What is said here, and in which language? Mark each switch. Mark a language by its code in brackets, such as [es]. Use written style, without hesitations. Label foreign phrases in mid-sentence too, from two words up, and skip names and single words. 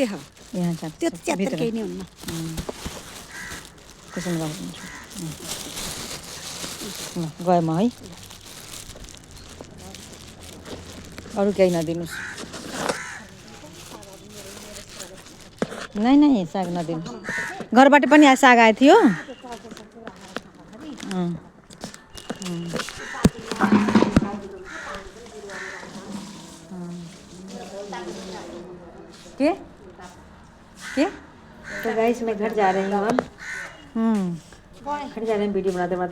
[ne] त्यसो गएँ म है अरू केही नदिनुहोस् नै साग नदिनुहोस् घरबाट पनि साग आएको थियो [hi] के तो गाइस मैं घर जा रही हूँ अब घर जा रहे हैं वीडियो बनाते बनाते